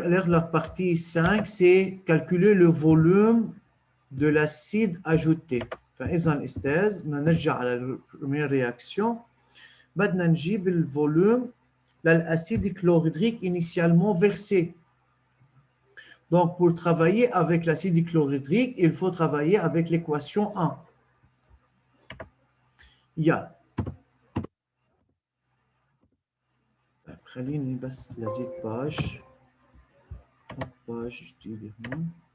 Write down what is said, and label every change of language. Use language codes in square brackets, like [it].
[fr] Alors, la partie 5, c'est calculer le volume de l'acide ajouté. [ar] فإذا أستاذ نرجع على المير réaction. بدنا نجيب الفوليوم لل [fr] acide chlorhydrique initialement versé. Donc, pour travailler avec l'acide chlorhydrique, il faut travailler avec l'équation 1. Il y a [ar] خليني بس لازيد باج جديدة هون.